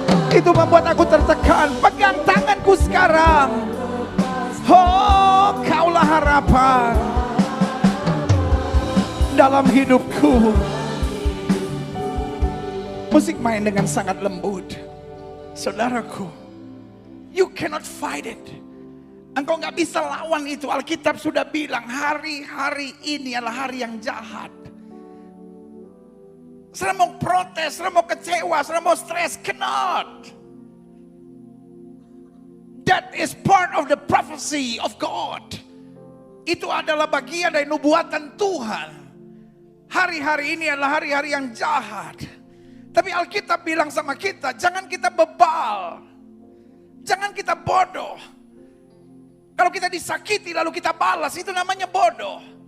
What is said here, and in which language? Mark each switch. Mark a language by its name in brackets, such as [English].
[Indonesian] Itu membuat aku tertekan. Pegang tanganku sekarang. Oh, Kaulah harapan dalam hidupku. Musik main dengan sangat lembut. Saudaraku, [English] you cannot fight it. [Indonesian] Engkau gak bisa lawan itu. Alkitab sudah bilang hari-hari ini adalah hari yang jahat. Saudara mau protes, saudara mau kecewa, saudara mau stres, [English] cannot. That is part of the prophecy of God. [Indonesian] Itu adalah bagian dari nubuatan Tuhan. Hari-hari ini adalah hari-hari yang jahat. Tapi Alkitab bilang sama kita, jangan kita bebal. Jangan kita bodoh. Kalau kita disakiti lalu kita balas, itu namanya bodoh.